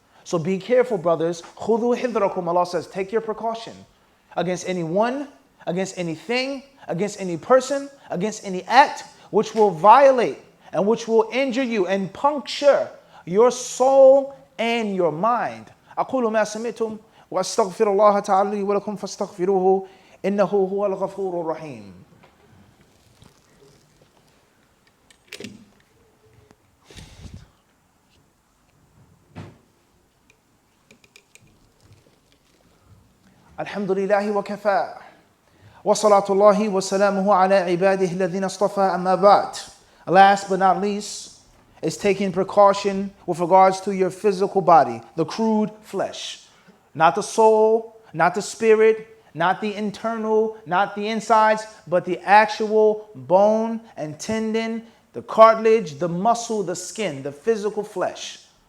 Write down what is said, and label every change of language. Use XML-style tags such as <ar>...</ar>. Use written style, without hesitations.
<en>So be careful, brothers.</en> <ar>Khudhu hidrakum,</ar> <en>Allah says, take your precaution against anyone, against anything, against any person, against any act which will violate and which will injure you and puncture your soul and your mind.</en> <ar>أقول ما سمعتم وأستغفر الله تعالى لي ولكم فاستغفروه إنه هو الغفور الرحيم. الحمد لله وكفى وصلاة الله وسلامه على عباده الذين اصطفى أما بعد.</ar> <en>Last but not least is taking precaution with regards to your physical body, the crude flesh. Not the soul, not the spirit, not the internal, not the insides, but the actual bone and tendon, the cartilage, the muscle, the skin, the physical flesh.</en>